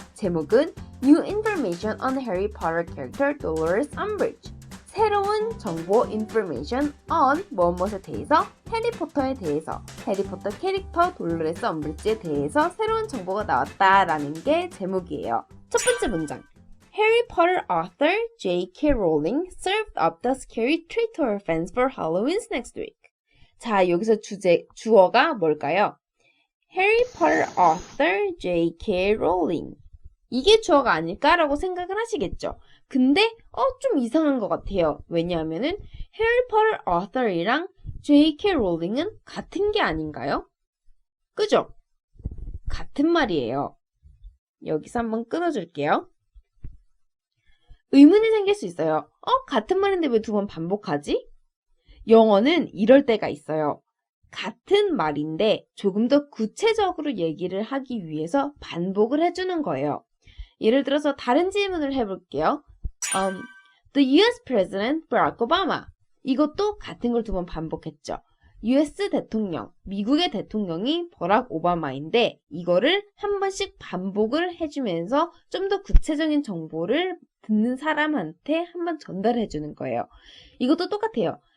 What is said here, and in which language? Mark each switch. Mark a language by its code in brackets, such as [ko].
[en] 제목은 New Information on Harry Potter Character Dolores Umbridge. [ko] 새로운 정보 [en] information on [ko] 무엇에 대해서 해리포터에 대해서 해리포터 캐릭터 돌로레스 엄브리지에 대해서 새로운 정보가 나왔다라는 게 제목이에요. 첫 번째 문장. [en] Harry Potter author J.K. Rowling served up the scary treat to her fans for Halloween's next week. [ko] 자, 여기서 주어가 뭘까요? [en] Harry Potter author J.K. Rowling. [ko] 이게 주어가 아닐까라고 생각을 하시겠죠? 근데 좀 이상한 것 같아요. 왜냐하면은 Harry Potter author이랑 J.K. Rowling은 같은 게 아닌가요? 그죠? 같은 말이에요. 여기서 한번 끊어줄게요. 의문이 생길 수 있어요. 같은 말인데 왜 두 번 반복하지? 영어는 이럴 때가 있어요. 같은 말인데 조금 더 구체적으로 얘기를 하기 위해서 반복을 해주는 거예요. 예를 들어서 다른 질문을 해볼게요. [en] The US President Barack Obama. [ko] 이것도 같은 걸 두 번 반복했죠. US 대통령, 미국의 대통령이 버락 오바마인데 이거를 한 번씩 반복을 해주면서 좀 더 구체적인 정보를 듣는 사람한테 한번 전달해 주는 거예요. 이것도 똑같아요.